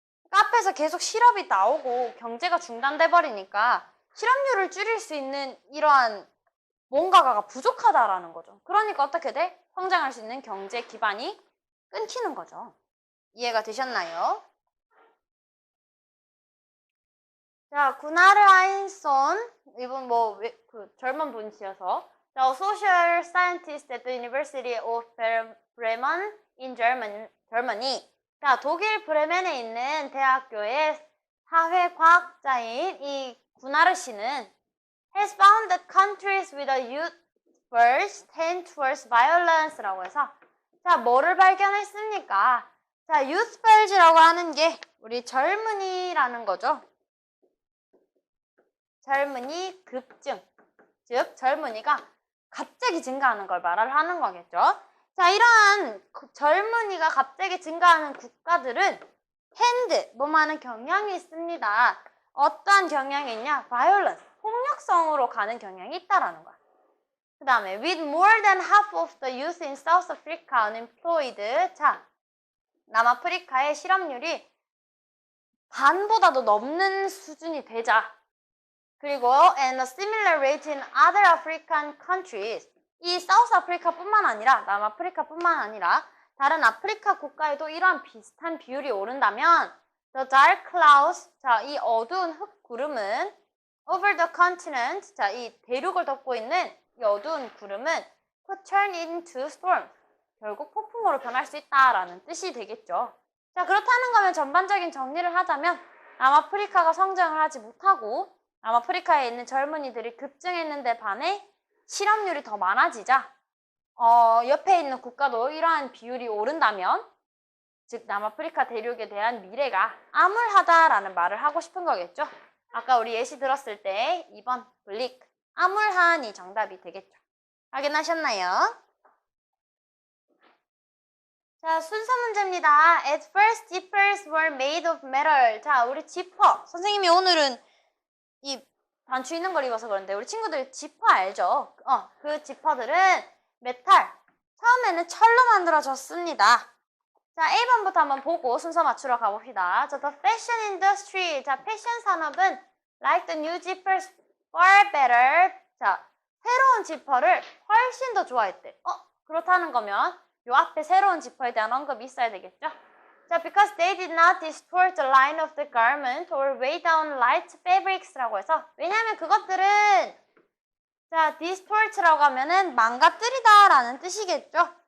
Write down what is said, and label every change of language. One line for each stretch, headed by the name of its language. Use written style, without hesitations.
Korean: 그러니까 앞에서 계속 실업이 나오고 경제가 중단돼 버리니까 실업률을 줄일 수 있는 이러한 뭔가가 부족하다라는 거죠. 그러니까 어떻게 돼? 성장할 수 있는 경제 기반이 끊기는 거죠. 이해가 되셨나요? 자, 구나르 아인손, 이분 그 젊은 분이셔서 자,
English: social scientist at the University of Bremen in Germany.
Korean: 자, 독일 브레멘에 있는 대학교의 사회과학자인 이 구나르 씨는
English: has found that countries with a youth surge tend towards violence
Korean: 라고 해서 자, 뭐를 발견했습니까? 자, youth surge라고 하는 게 우리 젊은이라는 거죠. 젊은이 급증, 즉 젊은이가 갑자기 증가하는 걸 말을 하는 거겠죠. 자, 이러한 젊은이가 갑자기 증가하는 국가들은 뭐하는 경향이 있습니다. 어떠한 경향이 있냐? violence, 폭력성으로 가는 경향이 있다라는 거야. 그 다음에
English: with more than half of the youth in South Africa unemployed.
Korean: 자, 남아프리카의 실업률이 반보다도 넘는 수준이 되자. 그리고
English: and a similar rate in other African countries.
Korean: 이 사우스 아프리카뿐만 아니라 남아프리카뿐만 아니라 다른 아프리카 국가에도 이러한 비슷한 비율이 오른다면
English: the dark clouds,
Korean: 자, 이 어두운 흙 구름은
English: over the continent,
Korean: 자, 이 대륙을 덮고 있는 이 어두운 구름은
English: could turn into storm,
Korean: 결국 폭풍으로 변할 수 있다라는 뜻이 되겠죠. 자, 그렇다는 거면 전반적인 정리를 하자면 남아프리카가 성장을 하지 못하고 남아프리카에 있는 젊은이들이 급증했는데 반해 실업률이 더 많아지자 옆에 있는 국가도 이러한 비율이 오른다면 즉 남아프리카 대륙에 대한 미래가 암울하다라는 말을 하고 싶은 거겠죠. 아까 우리 예시 들었을 때 2번 블릭, 암울한이 정답이 되겠죠. 확인하셨나요? 자, 순서 문제입니다.
English: At first, zippers were made of metal.
Korean: 자, 우리 지퍼. 선생님이 오늘은 이 단추 있는 걸 입어서 그런데 우리 친구들 지퍼 알죠? 그 지퍼들은 메탈. 처음에는 철로 만들어졌습니다. 자, 1번부터 한번 보고 순서 맞추러 가봅시다.
English: 자, the fashion industry.
Korean: 자, 패션 산업은
English: like the new zippers far better.
Korean: 자, 새로운 지퍼를 훨씬 더 좋아했대. 그렇다는 거면 요 앞에 새로운 지퍼에 대한 언급이 있어야 되겠죠?
English: 자, because they did not distort the line of the garment or weigh down light fabrics
Korean: 라고 해서 왜냐하면 그것들은 자, distort라고 하면은 망가뜨리다라는 뜻이겠죠?